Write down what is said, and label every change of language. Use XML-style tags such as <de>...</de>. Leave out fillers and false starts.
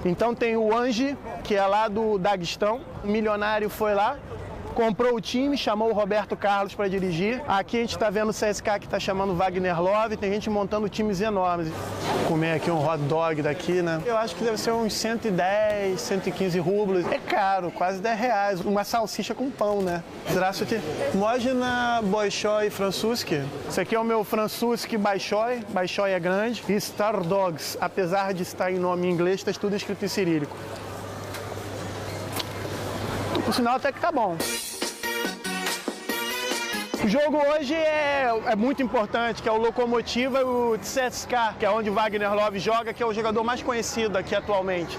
<pt>Então tem o Anji, que é lá do Daguestão, um milionário foi lá, comprou o time, chamou o Roberto Carlos para dirigir. Aqui a gente está vendo o CSKA que está chamando o Wagner Love, tem gente montando times enormes. Vou comer aqui um hot dog daqui, né? Eu acho que deve ser uns 110, 115 rublos. É caro, quase R$10. Uma salsicha com pão, né?</pt> <ru>Здравствуйте. Можно большой французский?</ru> <pt>Esse aqui é o meu Franzuski Большой. Большой é grande. E Star Dogs, apesar de estar em nome em inglês, está tudo escrito em cirílico. O sinal até que tá bom. O jogo hoje é muito importante, que é o Lokomotiva e o CSKA, que é onde o Wagner Love joga, que é o jogador mais conhecido aqui atualmente.</pt>